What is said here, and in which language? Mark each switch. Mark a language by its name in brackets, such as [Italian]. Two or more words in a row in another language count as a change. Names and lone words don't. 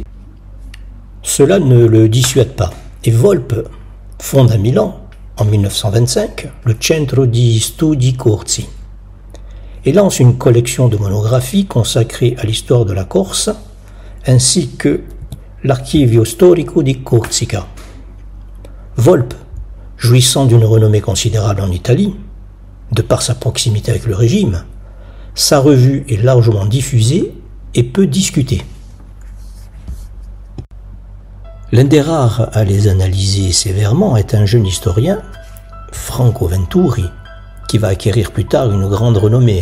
[French] Cela ne le dissuade pas, et Volpe fonde à Milan, en 1925, le Centro di Studi Corsi et lance une collection de monographies consacrées à l'histoire de la Corse, ainsi que l'Archivio Storico di Corsica. Volpe, jouissant d'une renommée considérable en Italie, de par sa proximité avec le régime, sa revue est largement diffusée et peu discutée. L'un des rares à les analyser sévèrement est un jeune historien, Franco Venturi, qui va acquérir plus tard une grande renommée.